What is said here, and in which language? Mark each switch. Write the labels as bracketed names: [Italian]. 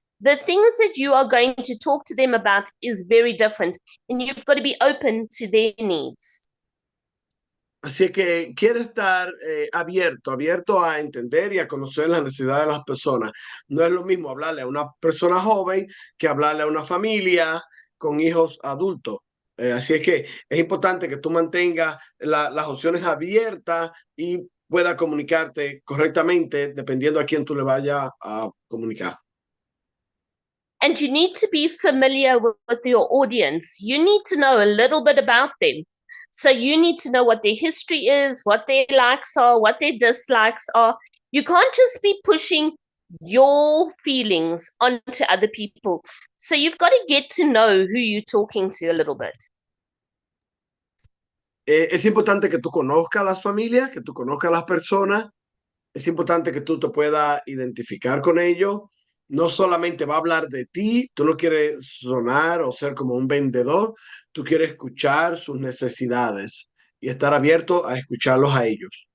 [English] The things that you are going to talk to them about is very different, and you've got to be open to their needs. [Spanish] Así que quiere estar abierto a entender y a conocer las necesidades de las personas. No es lo mismo hablarle a una persona joven que hablarle a una familia con hijos adultos. Así es que es importante que tú mantengas las opciones abiertas y puedas comunicarte correctamente dependiendo a quién tú le vayas a comunicar. [English] And you need to be familiar with your audience. You need to know a little bit about them. So you need to know what their history is, what their likes are, what their dislikes are. You can't just be pushing your feelings onto other people. So you've got to get to know who you're talking to a little bit. [Spanish] Es importante que tú conozcas las familias, que tú conozcas las personas. Es importante que tú te puedas identificar con ellos. No solamente va a hablar de ti, tú no quieres sonar o ser como un vendedor, tú quieres escuchar sus necesidades y estar abierto a escucharlos a ellos.